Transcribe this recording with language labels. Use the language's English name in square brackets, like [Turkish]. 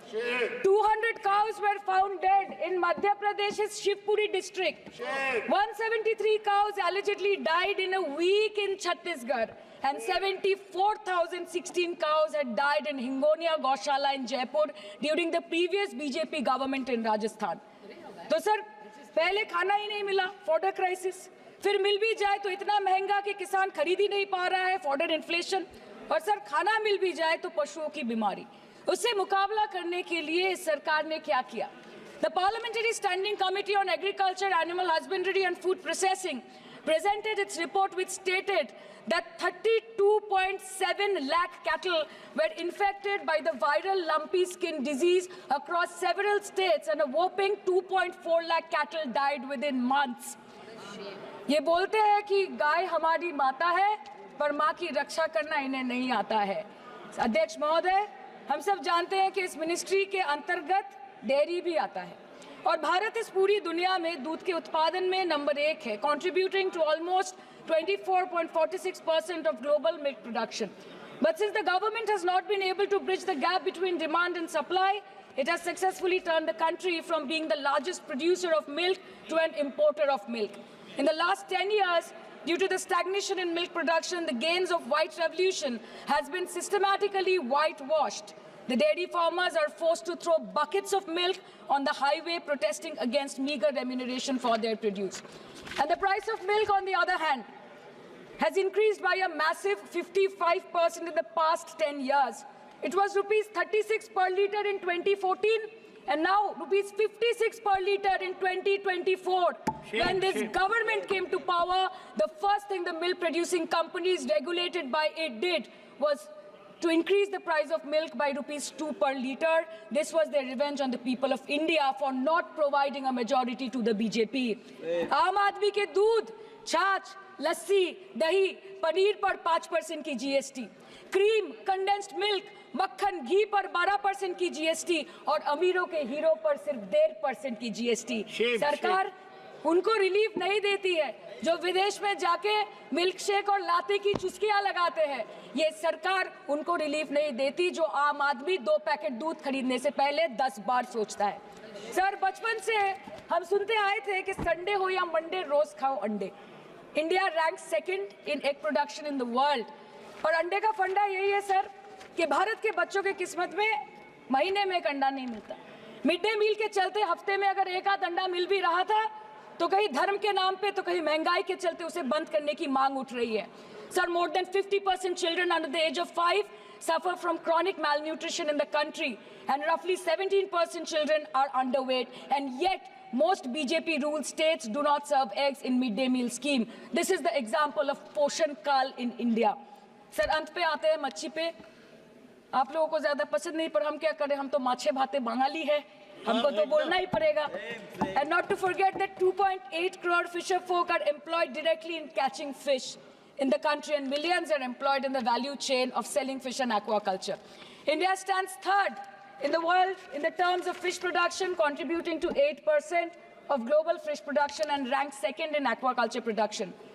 [English] 200 cows were found dead in Madhya Pradesh's Shivpuri district. 173 cows allegedly died in a week in Chhattisgarh. And 74,016 cows had died in Hingonia Goshala in Jaipur during the previous BJP government in Rajasthan. [Hindi] तो sir, पहले खाना ही नहीं मिला, fodder crisis, फिर मिल भी जाए तो इतना महंगा कि किसान खरीद ही नहीं पा रहा है, फॉडर इन्फ्लेशन, और सर खाना मिल भी जाए तो पशुओं की बीमारी। उससे मुकाबला करने के लिए इस सरकार ने क्या किया? [English] The Parliamentary Standing Committee on Agriculture, Animal Husbandry and Food Processing presented its report which stated that 32.7 lakh cattle were infected by the viral lumpy skin disease across several states, and a whopping 2.4 lakh cattle died within months. [Hindi] ये बोलते हैं कि गाय हमारी माता है, पर माँ की रक्षा करना इन्हें नहीं आता है। अध्यक्ष महोदय, हम सब जानते हैं कि इस मिनिस्ट्री के अंतर्गत डेयरी भी आता है और भारत इस पूरी दुनिया में दूध के उत्पादन में नंबर 1 है, [English] contributing to almost 24.46% of global milk production. But since the government has not been able to bridge the gap between demand and supply, it has successfully turned the country from being the largest producer of milk to an importer of milk. In the last 10 years, due to the stagnation in milk production, the gains of white revolution has been systematically whitewashed. The dairy farmers are forced to throw buckets of milk on the highway protesting against meager remuneration for their produce. And the price of milk, on the other hand, has increased by a massive 55% in the past 10 years. It was rupees 36 per litre in 2014 and now rupees 56 per litre in 2024. When this government came to power, the first thing the milk producing companies regulated by it did was to increase the price of milk by rupees 2 per litre. This was their revenge on the people of India for not providing a majority to the BJP. [Hindi] आम आदमी के दूध, छाछ, लस्सी, दही, पनीर पर 5% की GST, cream, condensed milk, मक्खन, घी पर 12% की GST और अमीरों के हीरो पर सिर्फ 1.5% की GST। सरकार उनको रिलीफ नहीं देती है जो विदेश में जाके मिल्क शेक और लाते की चुस्कियां लगाते हैं। ये सरकार उनको रिलीफ नहीं देती जो आम आदमी 2 पैकेट दूध खरीदने से पहले 10 बार सोचता है। सर, बचपन से हम सुनते आए थे कि संडे हो या मंडे रोज खाओ अंडे। [English] India rank 2nd in egg production in the world, [Hindi] और अंडे का फंडा यही है सर कि भारत के बच्चों की किस्मत में महीने में एक अंडा नहीं मिलता। मिड डे मील के चलते हफ्ते में अगर एक आध अंडा मिल भी रहा था तो कहीं धर्म के नाम पे तो कहीं महंगाई के चलते उसे बंद करने की मांग उठ रही है। [English] Sir, more than 50% children under the age of 5 suffer from chronic malnutrition in the country, and roughly 17% children are underweight, and yet most BJP-ruled states do not serve eggs in mid-day meal scheme. This is the example of Poshan Kal in India. [Hindi] Sir, अंत पे आते हैं मच्छी पे। आप लोगों को ज्यादा पसंद नहीं, पर हम क्या करें, हम तो [Bangla] माछे भाते बंगाली [Hindi] है, हमको तो बोलना ही पड़ेगा। [English] And not to forget that 2.8 crore fisher folk are employed directly in catching fish in the country, and millions are employed in the value chain of selling fish and aquaculture. India stands 3rd in the world in the terms of fish production, contributing to 8% of global fish production, and ranks 2nd in aquaculture production.